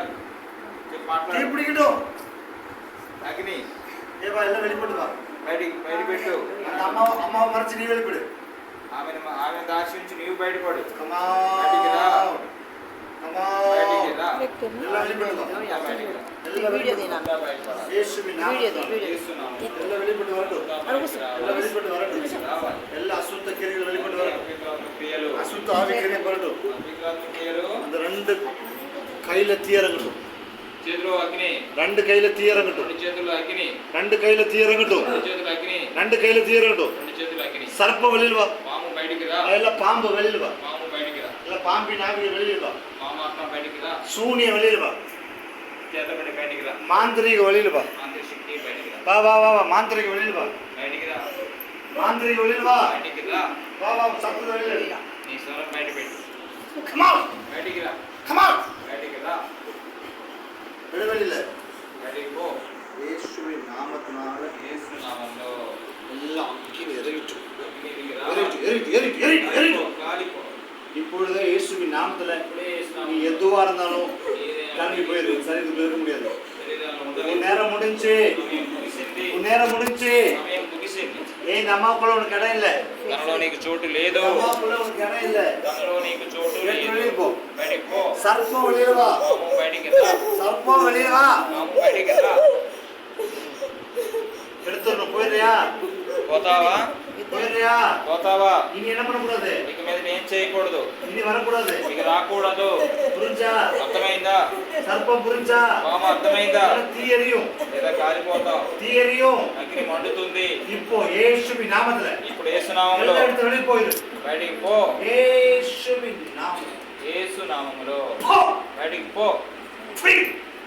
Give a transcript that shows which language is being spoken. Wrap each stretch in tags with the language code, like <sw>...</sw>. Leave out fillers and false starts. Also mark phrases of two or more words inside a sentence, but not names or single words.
<te>చెప్పు, మాట్లాడు. అగ్ని బయట పెట్టు. ఆమె దాచి నుంచి నీవు బయటపడు. బయటికి రా. బయటికి రా. బయటికి రా. వీడియో తీనా?</te> <ta>எல்ல அசுத்த கிரியைகள் வெளிப்பட்டு வரட்டும்.</ta> <te>క్రియలు,</te> <ta>அசுத்த ஆவி கிரியை வரட்டும்.</ta> <te>క్రియలు.</te> <ta>அந்த ரெண்டு கையில தீ இறங்கட்டும்.</ta> <te>చేతిలో అగ్ని,</te> <ta>ரெண்டு கையில தீ இறங்கட்டும்.</ta> <te>రెండు చేతుల్లో అగ్ని,</te> <ta>ரெண்டு கையில தீ இறங்கட்டும்.</ta> <te>రెండు చేతులు అగ్ని,</te> <ta>ரெண்டு கையில தீ இறங்கட்டும்.</ta> <te>రెండు చేతులు అగ్ని.</te> <ta>சர்ப்பம் வெளியில் வா.</ta> <te>పాము బయటికి రా.</te> <ta>இல்ல பாம்பு வெளியில் வா.</ta> <te>పాము బయటికి రా.</te> <ta>இல்ல பாம்பின் ஆவி வெளியில் வா.</ta> <te>పాము ఆత్మ బయటికి రా.</te> <ta>சூனிய வெளியில் வா.</ta> <te>చేతబడి బయటికి రా.</te> <ta>மாந்திரிக வெளியில் வா.</ta> <te>మాంత్రిక శక్తి బయటికి రా.</te> <ta>வா வா வா வா மாந்திரிக வெளியில் வா.</ta> <te>బయటికి రా.</te> <ta>மாந்திரிக வெளியில் வா.</ta> <te>బయటికి రా.</te> <ta>வா வா சத்துரு வெளியில்.</ta> <te>నీ స్వరం బయట పెట్టు.</te> <en>Come on.</en> <te>బయటికి రా.</te> <en>Come on.</en> <te>బయటికి రా.</te> <ta>வெளியில.</ta> <te>బయటికి పో.</te> <ta>இயேசுவின் நாமத்தினால</ta> <te>యేసు నామములో</te> <ta>எல்லாம் அக்கினி இறங்கிட்டு.</ta> <te>అగ్ని దిగి రా.</te> <ta>எரிட்டு.</ta> <te>కాలిపో.</te> <ta>இப்பொழுதே இயேசுவின் நாமத்துல</ta> <te>ఇప్పుడే యేసు</te> <ta>நீ</ta> <te>నామములో</te> <ta>எதுவா இருந்தாலும்</ta> <te>ఏదైనా</te> <ta>கிளம்பி போயிரு. சரிக்கு போயிருக்க முடியாது.</ta> <te>శరీరాలు</te> <ta>உன்</ta> <te>ఉండవు.</te> <ta>நேரம் முடிஞ்சு.</ta> <te>సమయం ముగిసింది.</te> <ta>உன் நேரம் முடிஞ்சு.</ta> <te>సమయం ముగిసింది.</te> <ta>இந்த அம்மாக்குள்ள உனக்கு இடம் இல்ல.</ta> <te>తనలో నీకు చోటు లేదు.</te> <ta>அம்மாக்குள்ள உனக்கு இடம் இல்ல.</ta> <te>తనలో నీకు చోటు</te> <ta>வெளியே</ta> <te>లేదు.</te> <ta>போ.</ta> <te>బయటికి పో.</te> <ta>சர்ப்பம் வெளியில வா.</ta> <te>పాము బయటికి రా.</te> <ta>சர்ப்பம் வெளியில வா.</ta> <te>పాము బయటికి రా.</te> <ta>எடுத்துடணும். போயிடுறியா?</ta> <te>పోతావా?</te> <ta>போயிடுறியா?</ta> <te>పోతావా?</te> <ta>இனி என்ன பண்ணக்கூடாது?</ta> <te>ఇక మీద ఏం చేయకూడదు.</te> <ta>இனி வரக்கூடாது.</ta> <te>ఇక రాకూడదు.</te> <ta>புரிஞ்சா?</ta> <te>అర్థమైందా?</te> <ta>சர்ப்பம் புரிஞ்சா?</ta> <te>పాము అర్థమైందా?</te> <ta>தீ எரியும்.</ta> <te>లేదా కాలిపోతావు.</te> <ta>தீ எரியும்.</ta> <te>అగ్ని మండుతుంది.</te> <ta>இப்போ இயேசுவின் நாமத்துல</ta> <te>ఇప్పుడు యేసు నామములో</te> <ta>எல்லா இடத்துல வெளியே போயிரு.</ta> <te>బయటికి పో.</te> <ta>இயேசுவின் நாமம்.</ta> <te>యేసు నామములో</te> <ta>போ.</ta> <te>బయటికి పో.</te> <en>Free.</en>